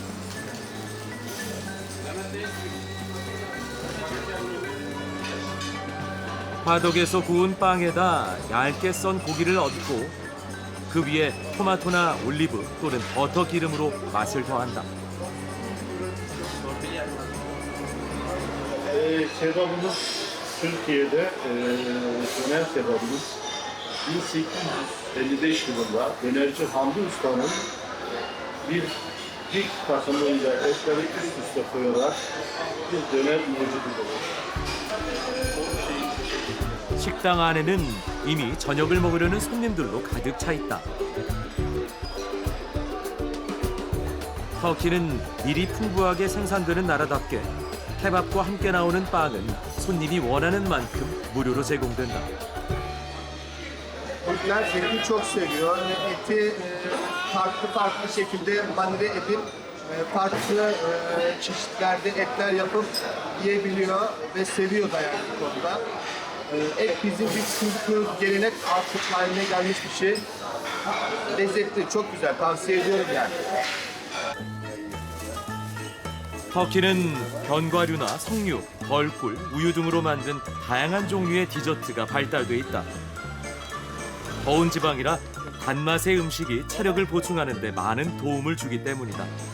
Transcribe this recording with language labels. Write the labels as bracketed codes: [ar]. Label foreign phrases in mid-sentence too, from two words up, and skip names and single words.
[ko] 화덕에서 구운 빵에다 얇게 썬 고기를 얹고 그 위에 토마토나 올리브 또는 버터 기름으로 맛을 더한다. [tr] Kebabımız Türkiye'de döner kebabımız 1855 yılında dönerci Hamdi Usta'nın bir dik takımıyla etleri üst üste koyarak bir döner mucididir. [ko] 식당 안에는 이미 저녁을 먹으려는 손님들로 가득 차 있다. 터키는 밀이 풍부하게 생산되는 나라답게 케밥과 함께 나오는 빵은 손님이 원하는 만큼 무료로 제공된다. [tr] Türkler eti çok seviyor. Eti farklı şekilde marine edip farklı çeşitlerde etler yapıp yiyebiliyor ve seviyor da yani bu konuda. Et bizim bir sınıf gelenek artık haline gelmiş bir şey. Lezzetli, çok güzel. Tavsiye ediyorum yani. [ko] 터키는 견과류나 석류, 벌꿀, 우유 등으로 만든 다양한 종류의 디저트가 발달돼 있다. 더운 지방이라 단맛의 음식이 체력을 보충하는 데 많은 도움을 주기 때문이다.